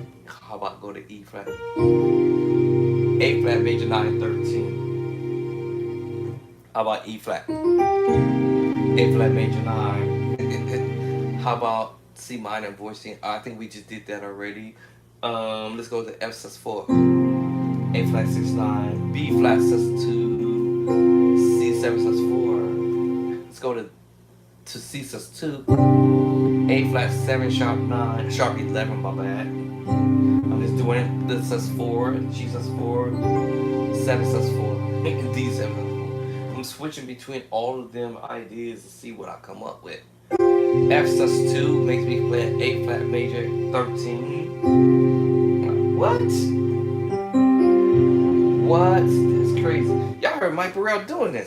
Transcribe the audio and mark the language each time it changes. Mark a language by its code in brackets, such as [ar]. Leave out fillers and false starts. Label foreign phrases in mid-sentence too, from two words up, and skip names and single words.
[en] How about go to E flat, A flat major 9 13. How about E flat, A flat major 9. How about C minor voicing? I think we just did that already. Let's go to F sus 4, A flat 6 9, B flat sus 2, C 7 sus 4. Let's go to C sus 2, A flat 7 sharp 9, sharp 11. My bad. I'm just doing it. The sus 4, G sus 4, 7 sus 4, and D 7 sus 4. I'm switching between all of them ideas to see what I come up with. F sus 2 makes me play A flat major 13. What? What? That's crazy. Y'all heard Mike Burrell doing this.